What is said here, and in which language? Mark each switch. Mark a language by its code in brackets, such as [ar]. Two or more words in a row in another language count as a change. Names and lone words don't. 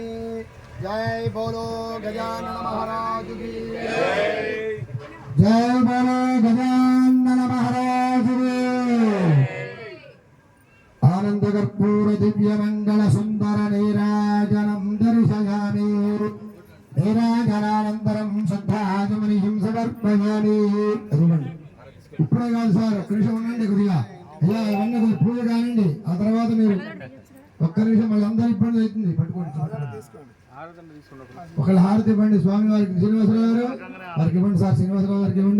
[hi] जय बोलो गजानन महाराज की जय बोलो गजानन महाराज की। [sa] आनंदकर्पूर दिव्यमंगल सुंदर नीराजनं दर्शयामि नीराजनानन्तरं शुद्धाचमनीयं समर्पयामि। [te] ఇప్పుడే కాదు సార్, ఒక్క నిమిషం ఉండండి కొద్దిగా. అయ్యా ఇవన్నీ కొద్దిగా పూజ కానివ్వండి, ఆ తర్వాత మీరు ఒక్క నిమిషం మళ్ళీ అందరూ ఇబ్బంది అవుతుంది. పట్టుకోండి, ఒకళ్ళు హారతి ఇవ్వండి స్వామి వారికి. శ్రీనివాసరావు గారు వారికి ఇవ్వండి సార్, శ్రీనివాసరావు గారికి ఇవ్వండి.